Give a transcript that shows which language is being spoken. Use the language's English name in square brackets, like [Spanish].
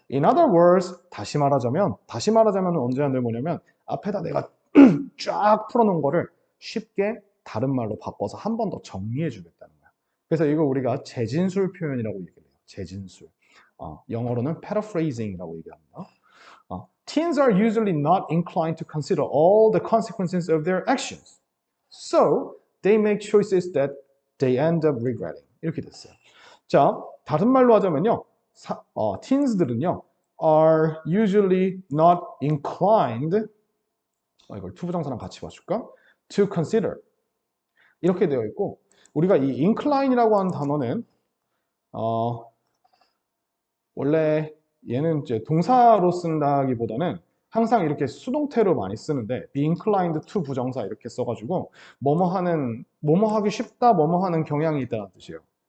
[English] In other words, [Korean] 다시 말하자면 언제 한들 뭐냐면 앞에다 내가 쫙 풀어놓은 거를 쉽게 다른 말로 바꿔서 한 번 더 정리해 주겠다는 거야. 그래서 이거 우리가 재진술 표현이라고 얘기해요. 재진술. 영어로는 paraphrasing이라고 얘기합니다. [English] Teens are usually not inclined to consider all the consequences of their actions. So, they make choices that they end up regretting. [Korean] 이렇게 됐어요. 자, 다른 말로 하자면요. teens들은요. [English] are usually not inclined [Korean] 이걸 투부정사랑 같이 봐줄까? to consider 이렇게 되어 있고 우리가 이 incline이라고 하는 단어는 원래 얘는 이제 동사로 쓴다기보다는 항상 이렇게 수동태로 많이 쓰는데 be inclined to 부정사 이렇게 써가지고 뭐뭐 하기 쉽다, 뭐뭐 하는 경향이 있다는 뜻이에요.